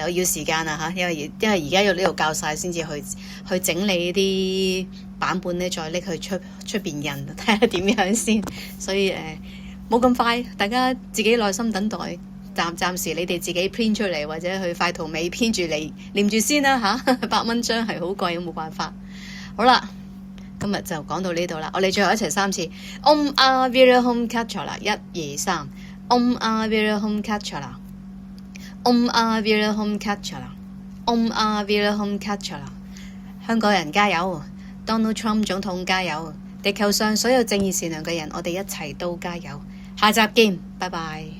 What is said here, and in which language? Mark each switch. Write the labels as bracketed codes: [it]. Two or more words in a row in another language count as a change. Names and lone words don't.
[yue] 我要時間啊吓，因為而家要呢度教晒先至去整理啲版本咧，再拎去出邊印，睇下點樣先。所以冇咁快，大家自己耐心等待。暫時你哋自己編出嚟，或者去快圖尾編住嚟念住先啦吓。100蚊張係好貴，冇辦法。好啦，今日就講到呢度啦。我哋最後一齊3次 [sa] Om Avirahum Kachala [yue] 1、2、3 [sa] Om Avirahum Kachala Om Avirahum Kachala Om Avirahum Kachala。 [yue] 香港人加油， Donald Trump 總統加油，地球上所有正義善良嘅人，我哋一齊都加油。下集見，拜拜。